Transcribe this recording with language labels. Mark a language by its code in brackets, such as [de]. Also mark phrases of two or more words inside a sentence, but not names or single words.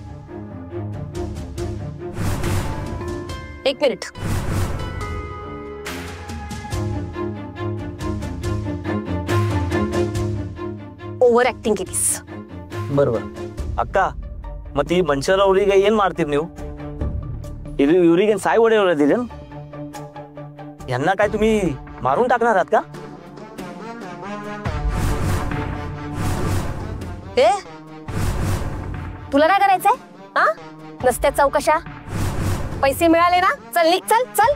[mr] 1 मिनिट। ओव्हर ऍक्टिंग केलीस। बरोबर अक्का, मग ती मनशाला उरी [kn] ಏನ್ ಮಾಡ್ತೀರಿ ನೀವು? ಇವರಿಗೆ ಸಾಯಿ ಹೊಡೆಯೋದಿಲ್ಲ? [mr] यांना काय तुम्ही मारून टाकणार आहात का? ए तुला काय करायचंय? हा नसत्या चौकशा, पैसे मिळाले ना, चल निघ, चल चल